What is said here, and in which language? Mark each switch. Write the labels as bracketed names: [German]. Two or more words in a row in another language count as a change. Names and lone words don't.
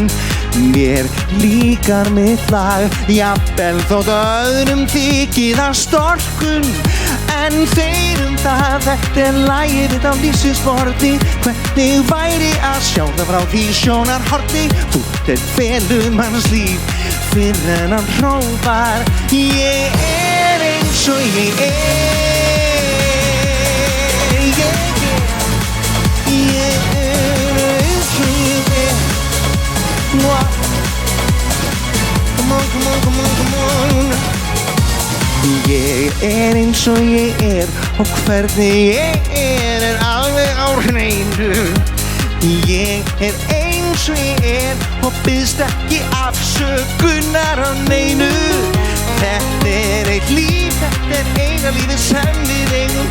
[Icelandic] Mér líkar mitt lag, jafnvel þótt öðrum þykir það storkun. En þeir það, þetta lagið mitt á lífsins borði. Hvernig væri að sjá það frá því sjónarhorni? Fútt felum hans líf, fyrr en hann hrópar. Ég er eins og ég er. [English] Come on, come on, come on, come on. [Icelandic] Ég er eins og ég er, og hvernig ég er alveg á hreinu. Ég er eins og ég er, og biðst ekki afsökunar á neinu. Þetta eitt líf, þetta eina lífið sem við eigum.